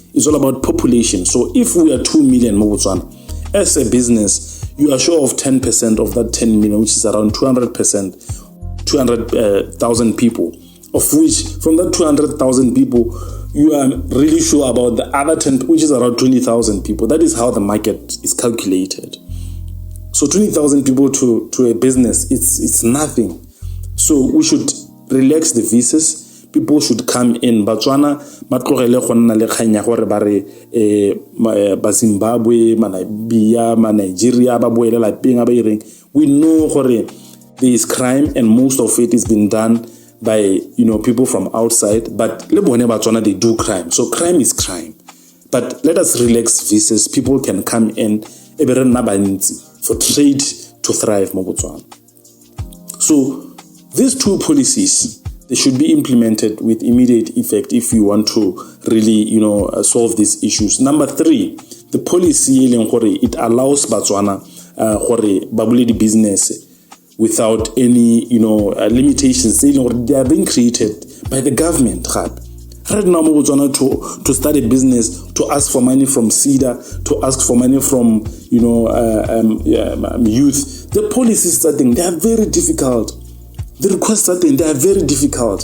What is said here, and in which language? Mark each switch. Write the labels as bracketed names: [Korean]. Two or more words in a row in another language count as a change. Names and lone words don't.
[English] It's all about population. So if we are 2 million in Botswana, as a business, you are sure of 10% of that 10 million, which is around 200,000 people, of which from that 200,000 people, you are really sure about the other 10, which is around 20,000 people. That is how the market is calculated. So 20,000 people to a business, it's nothing. So we should relax the visas. People should come in. [Tswana] Botswana, matlogele go nna le kganya gore ba re ba Zimbabwe, Namibia, Nigeria ba boelela lapeng ba ireng. [English] We know gore there is crime, and most of it is being done by people from outside. [Tswana] But le bone Botswana, [English] they do crime. So crime is crime. But let us relax visas. People can come in for trade to thrive in Botswana. So these two policies, they should be implemented with immediate effect if we want to really, solve these issues. Number three, the policy, it allows Botswana, [Tswana] babule di [English] business without any, limitations. They are being created by the government. Right now, to start a business, to ask for money from CEDA, to ask for money from, youth. The policies they are very difficult. The requests they are very difficult.